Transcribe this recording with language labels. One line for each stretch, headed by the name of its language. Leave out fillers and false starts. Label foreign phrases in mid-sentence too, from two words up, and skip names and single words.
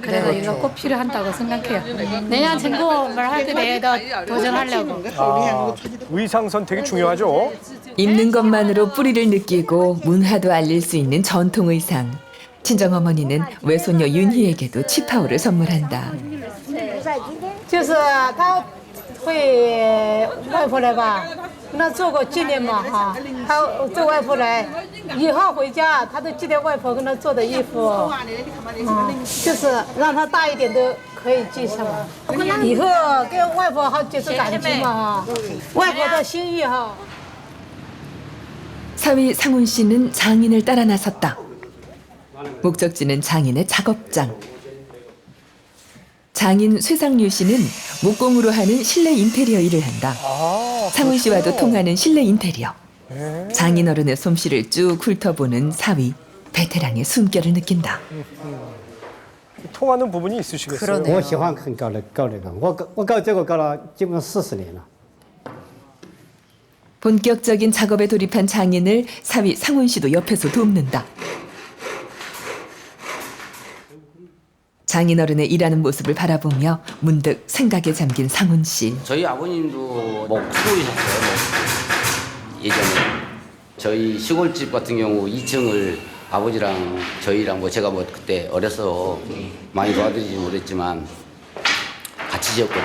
Korean: 그래서 이거 꼭 필요한다고 생각해요. 내년 전국을 할 때에도 도전하려고. 의상 선택이 중요하죠. 입는 것만으로 뿌리를 느끼고 문화도 알릴 수 있는 전통 의상. 친정어머니는 외손녀 윤희에게도 치파오를 선물한다.
Chinese: 就是他会外婆来吧，那做个纪念嘛哈。他做外婆来，以后回家他都记得外婆跟他做的衣服，就是让他大一点都可以记上来。以后跟外婆好就是感情嘛哈，外婆的心意哈。
Korean: 사위 상훈 씨는 장인을 따라 나섰다. 목적지는 장인의 작업장. 장인 쇠상류 씨는 목공으로 하는 실내 인테리어 일을 한다. 상훈 씨와도 통하는 실내 인테리어. 장인 어른의 솜씨를 쭉 훑어보는 사위. 베테랑의 숨결을 느낀다. 통하는 부분이 있으시겠어요?
Chinese: 我喜欢很搞这个，我搞这个搞了基本上40年了。
Korean: 본격적인 작업에 돌입한 장인을 사위 상훈 씨도 옆에서 돕는다. 장인어른의 일하는 모습을 바라보며 문득 생각에 잠긴 상훈 씨. 저희 아버님도 뭐 수고이셨어요. 예전에 저희 시골집 같은 경우 2층을 아버지랑 저희랑 뭐 제가 뭐 그때 어려서 많이 도와드리지 못했지만 같이 지었거든요.